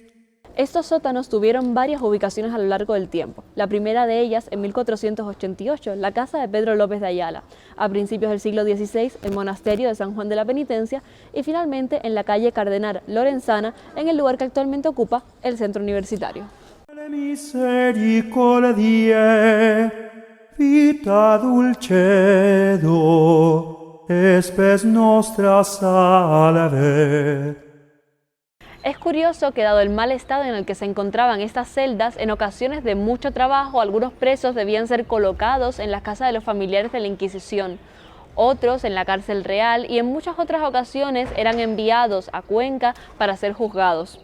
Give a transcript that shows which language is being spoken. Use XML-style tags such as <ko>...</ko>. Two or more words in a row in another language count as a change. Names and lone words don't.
<es>Estos sótanos tuvieron varias ubicaciones a lo largo del tiempo. La primera de ellas en 1488, la casa de Pedro López de Ayala. A principios del siglo XVI, el monasterio de San Juan de la Penitencia y finalmente en la calle Cardenal Lorenzana, en el lugar que actualmente ocupa el centro universitario.</es> <la>Misericordiae, vita dulcedo, espes nostra salve.</la> <es>Es curioso que dado el mal estado en el que se encontraban estas celdas, en ocasiones de mucho trabajo, algunos presos debían ser colocados en las casas de los familiares de la Inquisición, otros en la cárcel real y en muchas otras ocasiones eran enviados a Cuenca para ser juzgados.</es>